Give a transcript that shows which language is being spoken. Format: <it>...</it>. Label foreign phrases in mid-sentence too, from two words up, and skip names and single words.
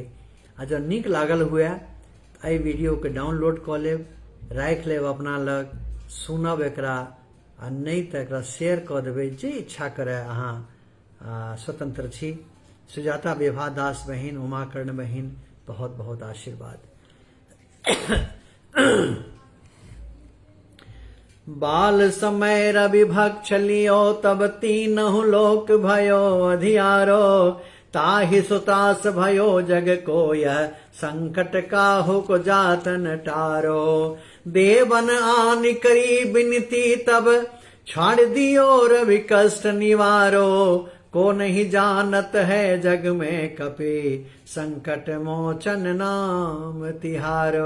<mai>आ जँ नीक लागल हुए तो एहि वीडियो के डाउनलोड कऽ लेब, राखि लेब अपना लग, सुनब एकरा, आ नहीं तो एकरा शेयर कऽ देबै, जे इच्छा करे अहाँ स्वतंत्र छी। सुजाता विभा दास बहिन, उमाकर्ण बहिन, बहुत बहुत आशीर्वाद।</mai> <awa>बाल समय रवि भक्ष लियो, तब तीनहु लोक भयो अधियारो, ताहि सुतास भयो जग को यह संकट काहु को जातन टारो। देवन आनि करी बिनती तब छाड़ दियो रवि कष्ट निवारो, को नहीं जानत है जग में कपि संकट मोचन नाम तिहारो।</awa>